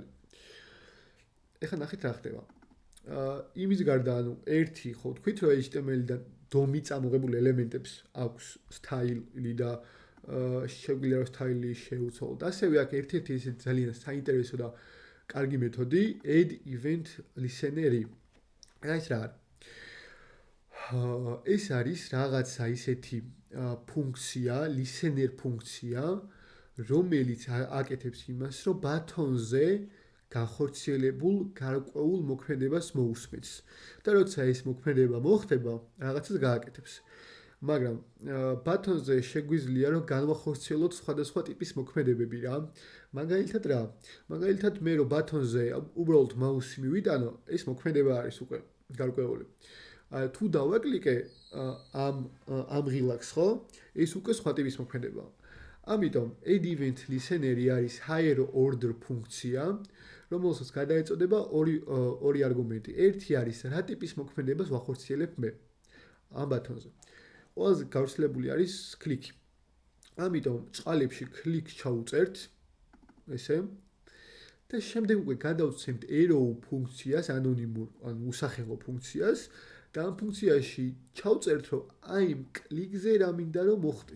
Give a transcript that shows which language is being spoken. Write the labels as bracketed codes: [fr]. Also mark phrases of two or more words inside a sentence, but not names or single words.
[ka] ეხლა ნახეთ რა ხდება. იმის გარდა ანუ ერთი ხო თქვით რომ HTML-დან DOM-ი წამოღებული ელემენტებს აქვს სტაილი და შეგვიძლია რომ სტაილი შეუცვალოთ. ასევე აქ ერთ-ერთი ესე ძალიან საინტერესო და კარგი მეთოდი [en] add event listener- [ka] ი. ეს რა არის? ეს არის რაღაცა ისეთი ფუნქცია, listener ფუნქცია, რომელიც აკეთებს იმას, რომ ბათონზე განხორციელებულ გარკვეულ მოქმედებას მოусმენს. და როცა ეს მოქმედება მოხდება, რაღაცას გააკეთებს. მაგრამ ბათონზე შეგვიძლია რომ განვახორციელოთ სხვადასხვა ტიპის მოქმედებები რა. მაგალითად რა? მაგალითად მე რომ ბათონზე უბრალოდ მაუსი მივიტანო, ეს მოქმედება არის უკვე გარკვეული. თუ დავაკლიკე ამ ღილაკს, ხო? ეს უკვე სხვა ტიპის მოქმედებაა. ამიტომ [en] add event listener- [ka] ი არის [en] higher order [ka] ფუნქცია, რომელსაც გადაეწოდება ორი არგუმენტი. ერთი არის რა ტიპის მოქმედებას ვახორციელებ მე ამ ბატონზე. ყველაზე გავრცელებული არის კლიკი. ამიტომ წყალებში კლიკს ჩაუწერთ ესე და შემდეგ უკვე გადავცემთ arrow ფუნქციას, ანონიმურ ან უსახელო ფუნქციას და ამ ფუნქციაში ჩავწერთ, რომ აი იმ კლიკზე რა მინდა რომ მოხდეს.